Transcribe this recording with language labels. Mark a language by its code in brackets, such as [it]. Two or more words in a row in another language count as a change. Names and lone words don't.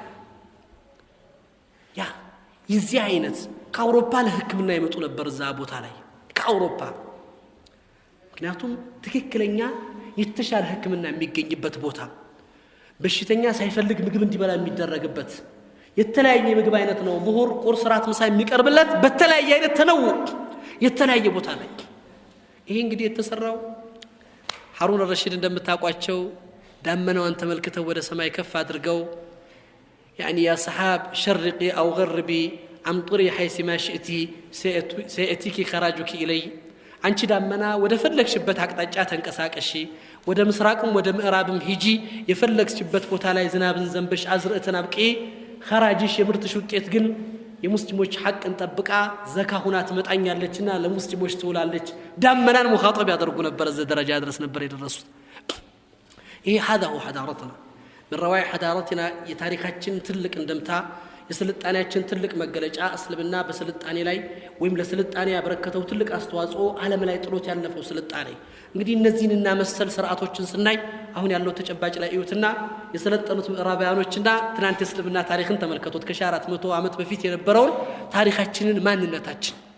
[am] ያ የዚህ አይነት ከአውሮፓ ለህክምና ይመጡ ነበር እዛ ቦታ ላይ ከአውሮፓ ምክንያቱም ትክክለኛ የተሻለ ህክምና የሚገኝበት ቦታ በሽተኛ ሳይፈልግ ምግብ እንዲበላ የሚደረግበት የተለያየ ምግብ አይነት ነው ሙሁር ቁርስ ራት ምሳ የሚቀርብለት በተለያየ አይነት ተነው የተለያየ ቦታ ላይ ይሄ እንግዲህ የተሰራው ሀሩን الرشيد እንደምታቋቸው ዳመናውን ተመልክተው ወደ ሰማይ ከፍ አድርገው [ar] يعني يا سحاب شرقي او غربي امطري حيث ما شئتي سياتيك خراجك الي [am] አንቺ ዳመና ወደ ፈለግሽበት አቅጣጫ ተንቀሳቀሺ ወደ ምስራቅም ወደ ምዕራብም ሂጂ የፈለግሽበት ቦታ ላይ ዝናብን ዘንበሽ አዝርዕተን አብቂ خراجሽ የምርትሽ ውጤት ግን የሙስሊሞች ሐቅን ጠብቃ ዘካ ሁና ትመጣኛለችና ለሙስሊሞች ትውላለች ዳመናን ሙኻጠብ ያደርጉ ነበር እዚህ ደረጃ ድረስ ነበር የደረሱት ይሄ [ar] هذا هو حضارتنا من روايح حضارتنا [am] የታሪካችን ትልቅ እንደምታ የስልጣኔያችን ትልቅ መገለጫ እስልምና በስልጣኔ ላይ ወይም ለስልጣኔ ያበረከተው ትልቅ አስተዋጽኦ ዓለም ላይ ጥሎት ያለፈው ስልጣኔ እንግዲህ እነዚህንና መሰል ስርዓቶችን ስናይ አሁን ያለው ተጨባጭ ላይ እዩትና የሰለጠኑት ምዕራባውያኖችና ትናንት የእስልምና ታሪክን ተመልከቱት ከ400 ዓመት በፊት የነበረውን ታሪካችንን ማንነታችን